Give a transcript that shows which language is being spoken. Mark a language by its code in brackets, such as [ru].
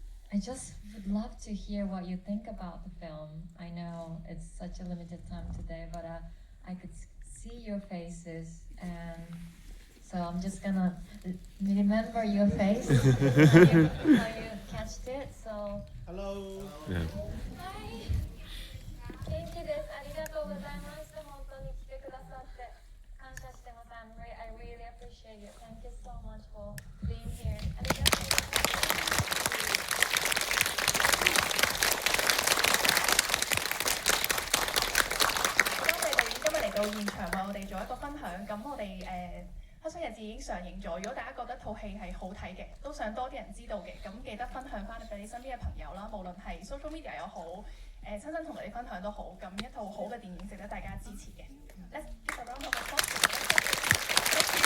[en] I just would love to hear what you think about the film. I know it's such a limited time today, but I could see your faces, and so I'm just gonna remember your face how you catched it. So Hello. Hi. [ja] 元気です。ありがとうございました。本当に来てくださって感謝してます。 [en] I really appreciate you. Thank you so much for being here. [ja] ありがとうございます。 [yue] 多謝導演今日嚟到現場為我哋做一個分享。咁我哋黑箱日誌已經上映咗。如果大家覺得套戲係好睇嘅，都想多啲人知道嘅，咁記得分享翻俾你身邊嘅朋友啦。無論係 social media 又好，親身同你分享都好。咁一套好嘅電影值得大家支持嘅。 [en] Let's give a round of applause.